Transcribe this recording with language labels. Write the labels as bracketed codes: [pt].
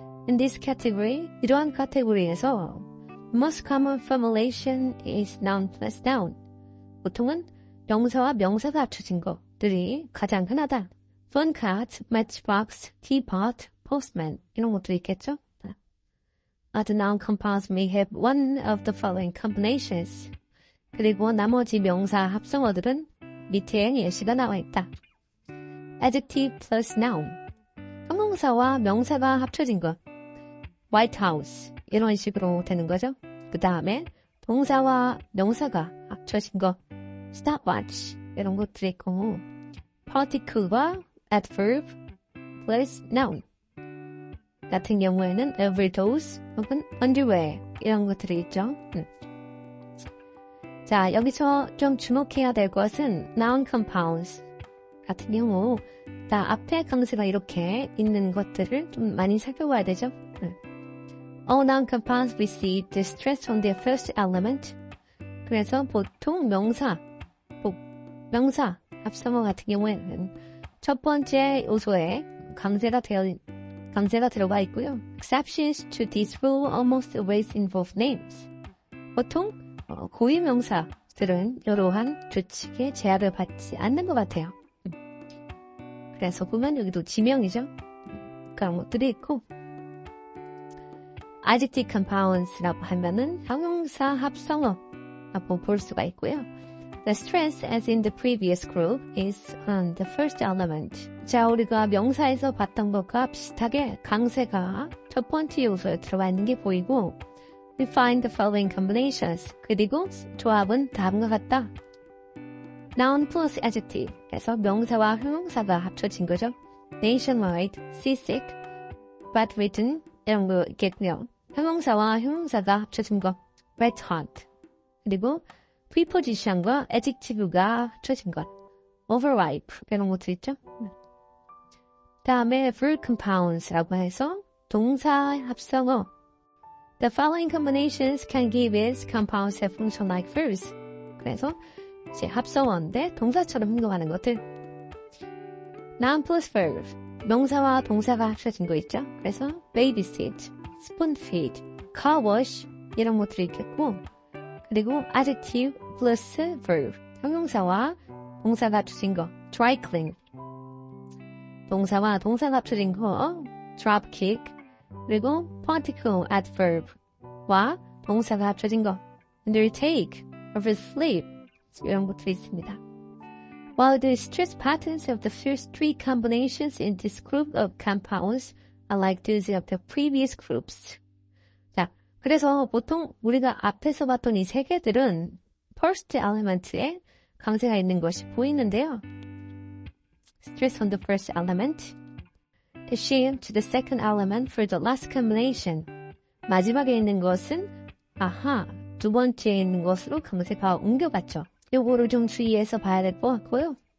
[en] In this category, [ko] 이러한 카테고리에서 [en] most common formulation is noun plus noun. [ko] 보통은 명사와 명사가 합쳐진 것들이 가장 흔하다. phone card, matchbox, teapot, postman 이런 것도 있겠죠. [en] Other noun compounds may have one of the following combinations. [ko] 그리고 나머지 명사 합성어들은 밑에 예시가 나와 있다. [en] Adjective plus noun. [ko] 형용사와 명사가 합쳐진 것. White House 이런 식으로 되는 거죠. 그 다음에 동사와 명사가 합쳐진 것. Stopwatch 이런 것들이 있고 Particle과 adverb plus noun 같은 경우에는 overdose 혹은 underwear 이런 것들이 있죠. 자, 여기서 좀 주목해야 될 것은 noun compounds 같은 경우 다 앞에 강세가 이렇게 있는 것들을 좀 많이 살펴봐야 되죠. [en] All noun compounds receive the stress on their first element. [ko] 그래서 보통 명사 합성어 같은 경우에는 첫 번째 요소에 강세가 들어가 있고요. [en] Exceptions to this rule almost always involve names. [ko] 보통 고유 명사들은 이러한 규칙에 제약을 받지 않는 것 같아요. 그래서 보면 여기도 지명이죠. 그런 것들이 있고 adjective compounds라고 하면은 형용사 합성어라고 볼 수가 있고요. [en] The stress as in the previous group is on the first element. [ko] 자, 우리가 명사에서 봤던 것과 비슷하게 강세가 첫 번째 요소에 들어가 있는 게 보이고 [en] We find the following combinations. [ko] 그리고 조합은 다음과 같다. [en] Noun plus adjective. [ko] 그래서 명사와 형용사가 합쳐진 거죠. Nationwide, seasick, bedridden 이런 거 있겠고요. 형용사와 형용사가 합쳐진 거. Red hot. 그리고 preposition과 adjective가 합쳐진 것. Overripe 이런 것도 있죠. 다음에 verb compounds라고 해서 동사 합성어. [en] The following combinations can give us compounds that function like verbs. [ko] 그래서 이제 합성어인데 동사처럼 행동하는 것들. Noun plus verb. 명사와 동사가 합쳐진 거 있죠? 그래서 babysit, spoonfeed, car wash 이런 것들이 있겠고 그리고 adjective plus verb, 형용사와 동사가 합쳐진 거 dry clean, 동사와 동사가 합쳐진 거 drop kick, 그리고 particle adverb와 동사가 합쳐진 거 undertake, oversleep 이런 것들이 있습니다. [en] While the stress patterns of the first three combinations in this group of compounds are like those of the previous groups. [ko] 자, 그래서 보통 우리가 앞에서 봤던 이 세 개들은 first element에 강세가 있는 것이 보이는데요. [en] Stress on the first element, shame to the second element for the last combination. [ko] 마지막에 있는 것은 두 번째에 있는 것으로 강세가 옮겨갔죠. 요거를 좀 주의해서 봐야 될 것 같고요.